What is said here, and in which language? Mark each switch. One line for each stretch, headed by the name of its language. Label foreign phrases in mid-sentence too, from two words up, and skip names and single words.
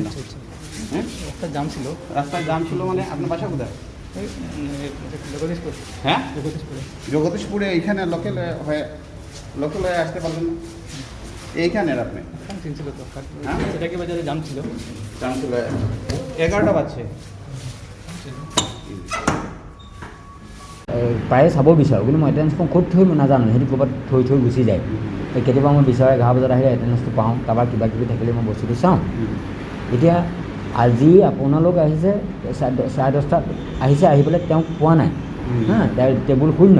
Bangla: রাস্তায় জাম ছিল মানে আপনার বাসা কোথায়? হ্যাঁ, জগদীশপুরে। এইখানে লোকাল হয়ে আসতে পারলেন না? এইখানের আপনি জাম ছিল 11টা বাজছে।
Assamese: প্ৰায়ে চাব বিচাৰোঁ কিন্তু মই এটেণ্ডেঞ্চখন ক'ত থৈ মই নাজানো, সিহঁতি ক'ৰবাত থৈ গুচি যায়। কেতিয়াবা মই বিচাৰে 11 বজাত আহিলে এটেণ্ডেঞ্চটো পাওঁ, কাৰোবাৰ কিবা কিবি থাকিলে মই বস্তুটো চাওঁ। এতিয়া আজি আপোনালোক আহিছে 10:30 আহিছে, আহি পেলাই তেওঁক পোৱা নাই, হা, টেবুল শূন্য।